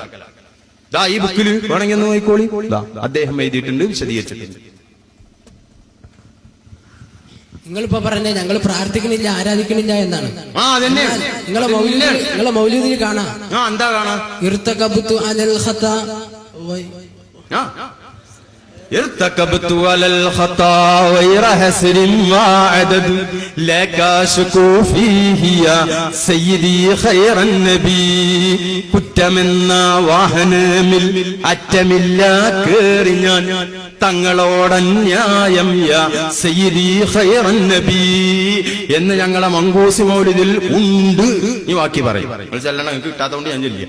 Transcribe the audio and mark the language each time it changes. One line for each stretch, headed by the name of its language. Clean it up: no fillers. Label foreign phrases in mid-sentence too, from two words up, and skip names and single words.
Malayalam: ഈ ബുക്കിൽ വേണമെങ്കിൽ ഒന്ന് നോക്കിക്കോളി, അദ്ദേഹം എഴുതിയിട്ടുണ്ട്, വിശദീകരിച്ചിട്ടുണ്ട്. നിങ്ങളിപ്പോ പറഞ്ഞേ ഞങ്ങൾ പ്രാർത്ഥിക്കണില്ല, ആരാധിക്കണില്ല എന്നാണ്. നിങ്ങളെ മൗലൂദിൽ കാണാം. എന്താ കാണാ?
Arabic: ارتكبت على الخطا ارتكبت على الخطا غير حسر وعدد لك اشكو فيه يا سيدي خير النبي
Malayalam: കുറ്റമെന്ന വാഹനമിൽ അറ്റമില്ല കേറി ഞാൻ തങ്ങളോടന്യായം
Arabic: يا سيدي خير النبي
Malayalam: എന്ന് ഞങ്ങളെ മങ്കൂസി മൗലിദിൽ ഉണ്ട്. ഈ വാക്കി പറയും. ചെല്ലണം, എനിക്ക് കിട്ടാത്തതുകൊണ്ട് ഞാൻ ചൊല്ലിയ